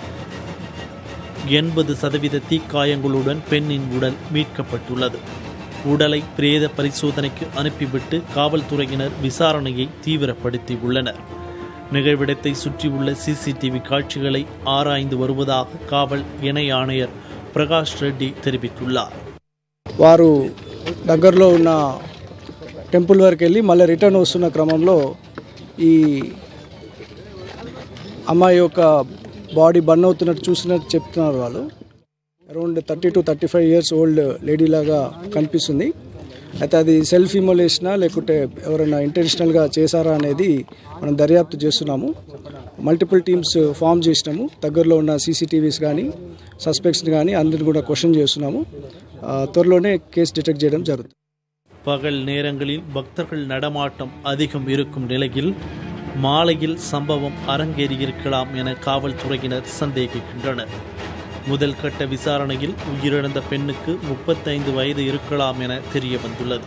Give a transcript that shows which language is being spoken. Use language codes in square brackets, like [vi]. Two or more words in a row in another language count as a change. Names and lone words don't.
[ta] 80% தீக்காயங்களுடன் பெண்ணின் உடல் மீட்கப்பட்டுள்ளது. உடலை பிரேத பரிசோதனைக்கு அனுப்பிவிட்டு காவல்துறையினர் விசாரணையை தீவிரப்படுத்தி உள்ளனர். நிகழ்விடத்தை சுற்றியுள்ள சிசிடிவி காட்சிகளை ஆராய்ந்து வருவதாக காவல் இணை ஆணையர் பிரகாஷ் ரெட்டி தெரிவித்துள்ளார். [te] వారు దగ్గరలో ఉన్న టెంపుల్ వరకు వెళ్ళి మళ్ళీ రిటర్న్ వస్తున్న క్రమంలో ఈ అమ్మాయి యొక్క [en] body burn [te] అవుతున్నట్టు చూసినట్టు చెప్తున్నారు. వాళ్ళు [en] around 30 to 35 years old lady [te] లాగా కనిపిస్తుంది. అయితే అది [en] self immolationa [te] లేకుంటే ఎవరైనా ఇంటెన్షనల్గా చేశారా అనేది మనం దర్యాప్తు చేస్తున్నాము. [en] multiple teams form [te] చేసినాము. దగ్గరలో ఉన్న సీసీటీవీస్ కానీ సస్పెక్ట్స్ని కానీ అందరిని కూడా క్వశ్చన్ చేస్తున్నాము. త్వరలోనే [en] case detect [te] చేయడం జరుగుతుంది. [ta] பகல் நேரங்களில் பக்தர்கள் நடமாட்டம் அதிகம் இருக்கும் நிலையில் மாலையில் சம்பவம் அரங்கேறியிருக்கலாம் என காவல்துறையினர் சந்தேகிக்கின்றனர். முதல் கட்ட விசாரணையில் உயிரிழந்த பெண்ணுக்கு 35 வயது இருக்கலாம் என தெரிய வந்துள்ளது.